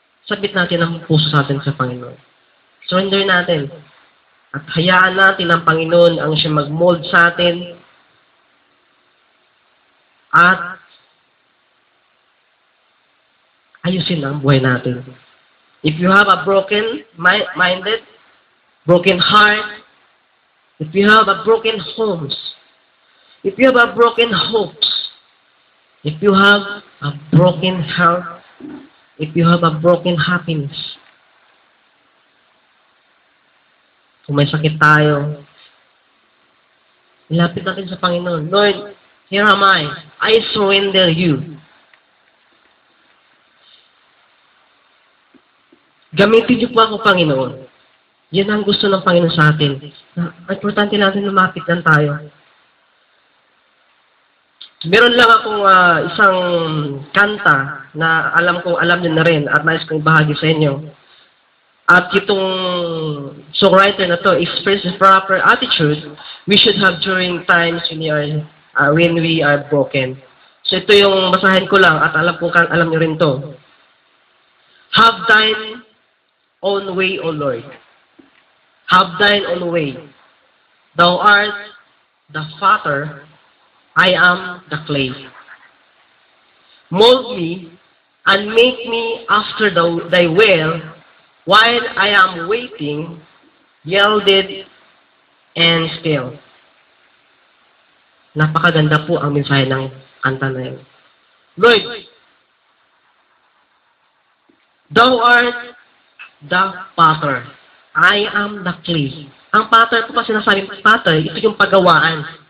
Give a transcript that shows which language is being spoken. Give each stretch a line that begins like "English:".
Filipino: Sabit natin ang puso natin sa Panginoon. Surrender natin. At hayaan natin ang Panginoon ang siya mag-mold sa atin. At ayusin ang buhay natin.
English: If you have a broken-minded, broken heart, if you have a broken homes, if you have a broken hopes, if you have a broken health, if you have a broken happiness,
Filipino: kung may sakit tayo, ilapit natin sa Panginoon.
English: Lord, here am I. I surrender you.
Filipino: Gamitin niyo po ako, Panginoon. Yan ang gusto ng Panginoon sa atin. Importante natin lumapit lang tayo. Meron lang akong isang kanta na alam niyo na rin at nais kong bahagi sa inyo. At itong songwriter na to
English: expresses proper attitude we should have during times when we are broken.
Filipino: So ito yung basahin ko lang at alam niyo rin to.
English: Have thine own way, O Lord. Have thine own way. Thou art the potter, I am the clay. Mold me and make me after thy will, while I am waiting, yielded and still.
Filipino: Napakaganda po ang mensahe ng kanta na yun.
English: Lord, thou art the potter. I am the clay.
Filipino: Ang potter po pa sinasabing potter, ito yung pagawaan.